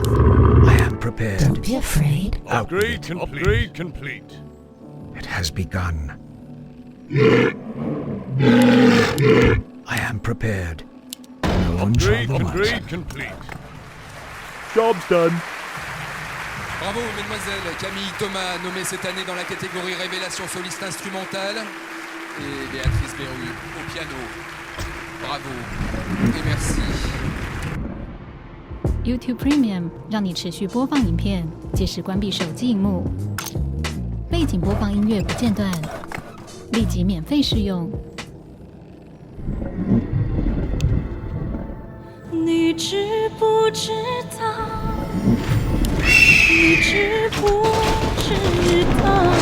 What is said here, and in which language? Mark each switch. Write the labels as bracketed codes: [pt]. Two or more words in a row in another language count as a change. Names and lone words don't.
[en] I am prepared. Don't be afraid. Upgrade complete. Upgrade complete. It has begun. I am prepared. No one shall be the wiser. Upgrade complete. Job's done. [fr] Bravo, mesdemoiselles. Camille Thomas, nommée cette année dans la catégorie Révélation soliste instrumentale. Et Béatrice Berru au piano. Bravo et merci. [zh] YouTube Premium 让你持续播放影片，届时关闭手机荧幕，背景播放音乐不间断，立即免费试用。你知不知道？你知不知道？